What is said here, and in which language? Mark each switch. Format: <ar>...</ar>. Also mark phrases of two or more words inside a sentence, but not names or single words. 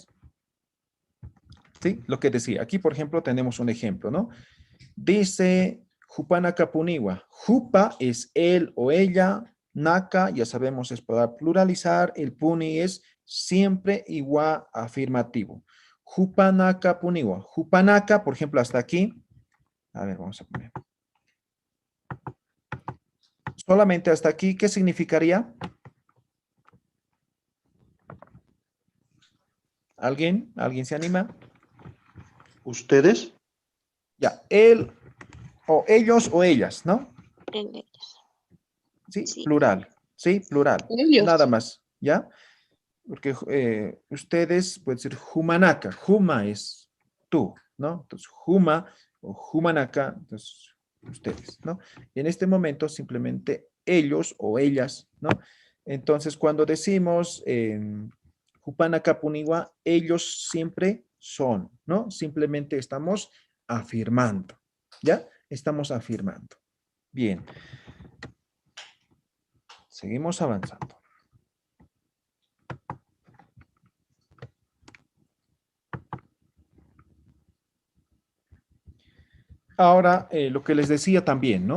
<es>Sí, lo que decía. Aquí, por ejemplo, tenemos un ejemplo, ¿no? Dice</es> <ay>Jupana Kapuniwa.</ay> <es>Jupa es él o ella. Naka, ya sabemos, es para pluralizar. El puni es siempre igual afirmativo.</es> <ay>Jupanaka Puniwa.</ay> <es>Jupanaka, por ejemplo, hasta aquí. A ver, vamos a poner. Solamente hasta aquí, ¿qué significaría? ¿Alguien? ¿Alguien se anima? ¿Ustedes? Ya, él o ellos o ellas, ¿no? En ellos. Sí, Sí. plural. Sí, plural. Ellos. Nada más, ¿ya? Porque ustedes, puede ser humanaka. Huma es tú, ¿no? Entonces, huma o humanaka, entonces, ustedes, ¿no? Y en este momento, simplemente ellos o ellas, ¿no? Entonces, cuando decimos</es> <ay>hupanaka puniwa,</ay> <es>ellos siempre son, ¿no? Simplemente estamos afirmando, ¿ya? Estamos afirmando. Bien. Seguimos avanzando. Ahora, lo que les decía también, ¿no?</es>